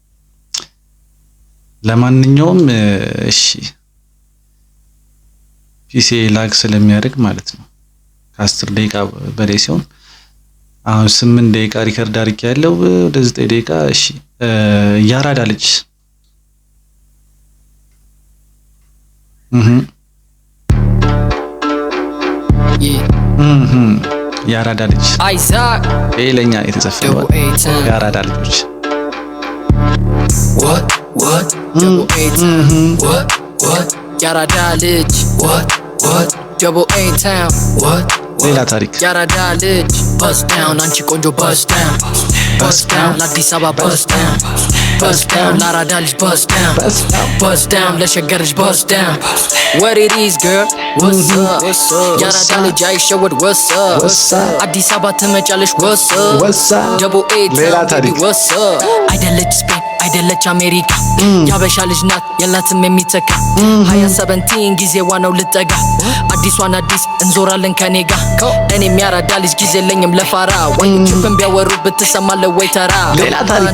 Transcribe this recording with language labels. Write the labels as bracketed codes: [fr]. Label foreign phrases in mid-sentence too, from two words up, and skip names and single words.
[am] ለማንኛውም እሺ [en] PC lag [am] ስለሚያደርግ ማለት ነው ከ10 ደቂቃ በላይ ሲሆን አሁን 8 ደቂቃ ሪከርድ አድርጌያለሁ። ወደ 9 ደቂቃ እሺ ያራዳ ልጅ ያራዳ ልጅ አይዛክ ለኛ የተዘፈነው ያራዳ ልጆች [en] what double A town what [am] ያራዳ ልጅ [en] what double A town what [am] ሌላ ታሪክ ያራዳ ልጅ [en] bust down [am] አንቺ ቆንጆ [en] bust down ለአዲስ አበባ bust down [am] ለአራዳ ልጅ [en] bust down [am] ለሸገር ልጅ [en] bust down what it is girl what's up [am] ያራዳ ልጅ አይሸወድ [en] what's up [am] አዲስ አበባ ትመጫለሽ [en] what's up double A [am] ሌላ town ታሪክ [en] what's up [am] አይደለች ስፔን አይደለች አሜሪካ ያበሻ ልጅ ናት የላትም የሚተካ 2017 ጊዜዋ ነው ልጠጋ አዲሷን አዲስ እንዞራለን ከኔ ጋር እኔም ያራዳ ልጅ ጊዜ የለኝም ለፋራ ወንጭፍን ቢያወሩ ብትሰማለ ወይ ተራ ሌላ ታሪክ